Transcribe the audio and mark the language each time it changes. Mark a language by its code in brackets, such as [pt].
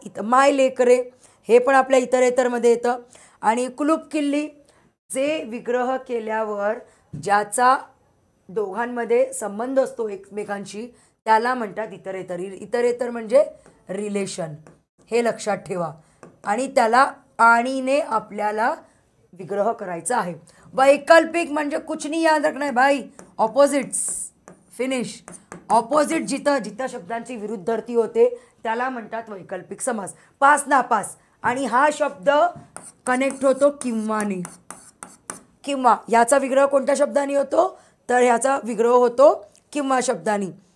[mr] इथं माय लेकरे हे पण आपल्या इतरेतरमध्ये येतं. आणि कुलूप किल्ली जे विग्रह केल्यावर ज्याचा दोघांमध्ये संबंध असतो एकमेकांशी त्याला म्हणतात इतरेतर. इतरेतर म्हणजे रिलेशन, हे लक्षात ठेवा. आणि त्याला आणीने आपल्याला विग्रह करायचा आहे. वैकल्पिक म्हणजे [hi] कुछ नहीं याद रखना है भाई, ऑपोजिट्स, फिनिश. [mr] ऑपोजिट जिथं जिथं शब्दांची विरुद्धर्ती होते त्याला म्हणतात वैकल्पिक समास. पास नापास. आणि हा शब्द कनेक्ट होतो किंवाने. किंवा याचा विग्रह कोणत्या शब्दाने होतो? तर ह्याचा विग्रह होतो किंवा शब्दानी.